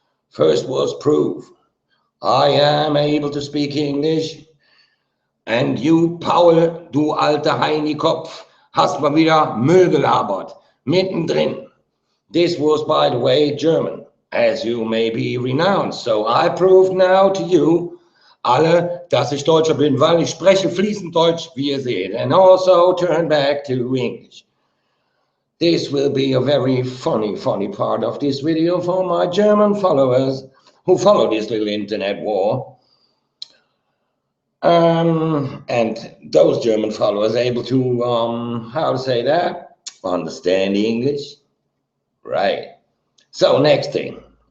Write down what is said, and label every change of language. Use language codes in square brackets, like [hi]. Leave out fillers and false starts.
[en] First was proof. I am able to speak English, and you, Paul, [de] du alter Heinikopf, hast mal wieder Müll gelabert, mittendrin. [en] This was, by the way, German, as you may be renounced. So I prove now to you [de] alle, dass ich Deutscher bin, weil ich spreche fließend Deutsch, wie ihr seht, [en] and also turn back to English. This will be a very funny part of this video for my German followers who follow this little internet war. And those German followers able to, how to say that? Understand English. Right. So next thing.